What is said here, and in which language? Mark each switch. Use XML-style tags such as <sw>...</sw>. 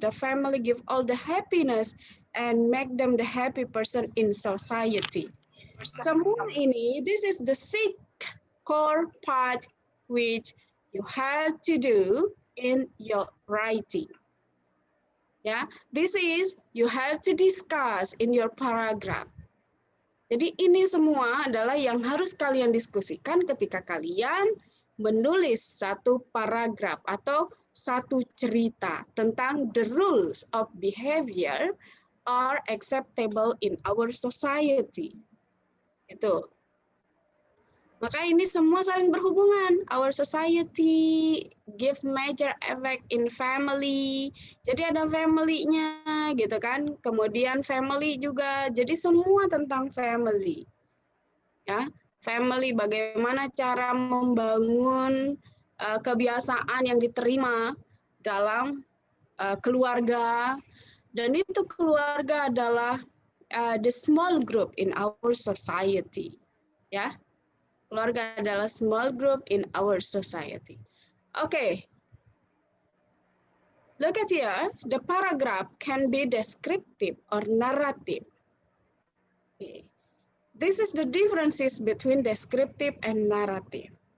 <en>The family give all the happiness and make them the happy person in society.</en> <id>Semua ini,</id> <en>this is the 6 core part which you have to do in your writing. Yeah, this is you have to discuss in your paragraph.</en> <id>Jadi ini semua adalah yang harus kalian diskusikan ketika kalian menulis satu paragraf atau satu cerita tentang</id> <en>the rules of behavior are acceptable in our society.</en> <id>Itu. Maka ini semua saling berhubungan.</id> <en>Our society give major effect in family.</en> <id>Jadi ada family-nya gitu kan. Kemudian family juga. Jadi semua tentang family. Ya, family bagaimana cara membangun kebiasaan yang diterima dalam keluarga, dan itu keluarga adalah</id> <en>the small group in our society.</en> <id>Ya. Keluarga adalah</id> <en>small group in our society. Okay. Look at here. The paragraph can be descriptive or narrative. Okay. This is the differences between descriptive and narrative.</en>